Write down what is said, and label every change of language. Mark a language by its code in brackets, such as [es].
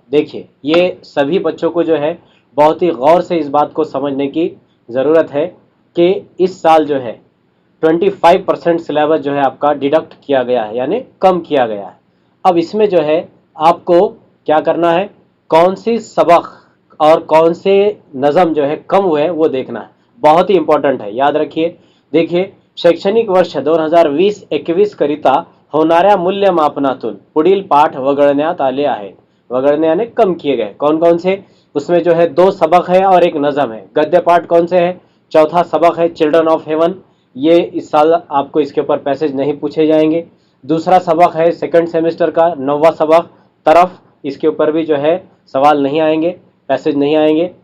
[hi] देखिए, ये सभी बच्चों को जो है बहुत ही गौर से इस बात को समझने की ज़रूरत है कि इस साल जो है 25% सिलेबस जो है आपका डिडक्ट किया गया है, यानी कम किया गया है। अब इसमें जो है आपको क्या करना है, कौन सी सबक और कौन से नज़म जो है कम हुए वो देखना है, बहुत ही इंपॉर्टंट है, याद रखिए। [mr] देखिए, शैक्षणिक वर्ष 2020-21 करिता होणाऱ्या मूल्यमापनातून पुढील पाठ वगळण्यात आले आहेत। [hi] वगळणे यानी कम किए गए। कौन कौन से? उसमें जो है 2 सबक है और एक नज़म है। गद्य पाठ कौन से है? चौथा सबक है चिल्ड्रन ऑफ हेवन, ये इस साल आपको इसके ऊपर पैसेज नहीं पूछे जाएंगे। दूसरा सबक है सेकंड सेमेस्टर का 9वां सबक तरफ, इसके ऊपर भी जो है सवाल नहीं आएंगे, पैसेज नहीं आएंगे।